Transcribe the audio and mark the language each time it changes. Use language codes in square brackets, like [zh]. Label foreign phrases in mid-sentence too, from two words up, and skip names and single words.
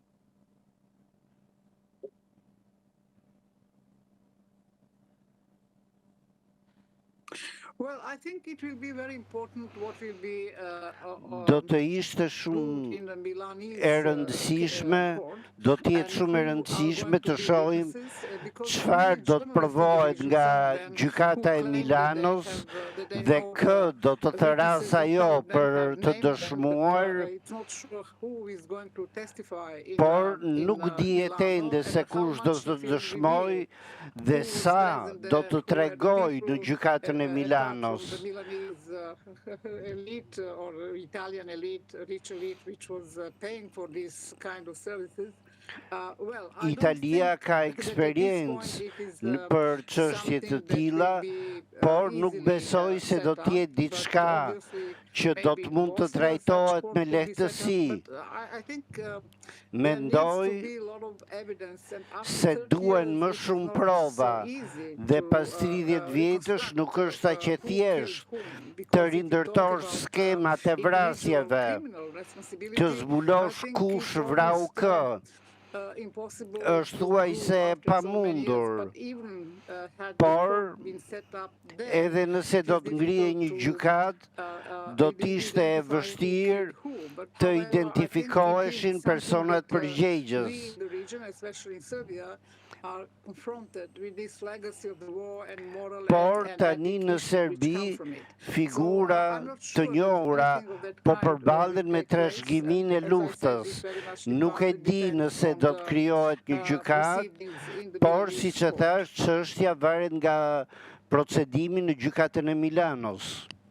[sq] Do të ishte shumë e rëndësishme, do të jetë shumë e rëndësishme të shohim çfarë do të provohet nga gjykata e Milanos dhe kë do të therasë ajo për të dëshmuar, por nuk dihet ende se kush do të dëshmojë dhe sa do të tregojë në gjykatën e Milanit. Milanos. [en] the Milanese elite or Italian elite, rich elite, which was paying for these kind of services. Well, I don't [sq] Italia [en] think [sq] ka [en] that at this [sq] eksperiencë [en] point it is, [sq] për çështje të [en] something that [sq] tilla, [en] will be, [sq] por nuk [en] easily, [sq] besoj se [en] set [sq] do të jetë [en] up, [sq] diçka [en] but obviously [sq] që do [en] maybe [sq] të mund të [en] Bosnia, such [sq] trajtohet [en] court [sq] me [en] could be set up, [sq] lehtësi. [en] but I think there [sq] Mendoj [en] needs to be a lot of evidence, and after [sq] se [en] 30 [sq] duhen [en] years, [sq] më [en] it is [sq] shumë [en] not [sq] prova [en] so easy [sq] dhe [en] to, [sq] pas 30 vjetësh [en] reconstruct, [sq] nuk është aq e [en] who [sq] thjeshtë [en] killed whom, because [sq] të [en] if you talk [sq] rindërtosh [en] about, [sq] skemat e [en] individual [sq] vrasjeve, [en] criminal responsibility, [sq] të [en] I [sq] zbulosh [en] think [sq] kush [en] it's [sq] vrau [en] almost, [sq] kë. [en] impossible [sq] Është [en] to [sq] thuajse [en] do [sq] e [en] after so many years, [sq] pamundur. [en] but even had the [sq] Por, [en] court been set up then, [sq] edhe nëse [en] it [sq] do [en] is [sq] të ngrihej një [en] difficult to, [sq] gjykat, do të ishte e [en] identify who [sq] vështirë [en] killed who. But [sq] të [en] however, I think it [sq] identifikoheshin [en] is something [sq] personat [en] that, [sq] përgjegjës. [en] we in the region, especially in Serbia, are confronted with this legacy of the war and moral [sq] Por [en] and [sq] tani [en] ethic [sq] në [en] issues which [sq] Serbi, [en] come from it. [sq] figura [en] I'm not [sq] të [en] sure that [sq] njohura [en] anything of that [sq] po [en] kind [sq] përballen me [en] will take place. [sq] trashëgiminë e [en] As I said, [sq] luftës. [en] it very much [sq] Nuk e [en] depends [sq] di nëse [en] on [sq] do [en] the, [sq] të krijohet një gjykat, [en] proceedings in the [sq] por [en] Milanese [sq] siç e [en] court. [sq] thash, çështja varet nga procedimi në gjykatën e Milanos.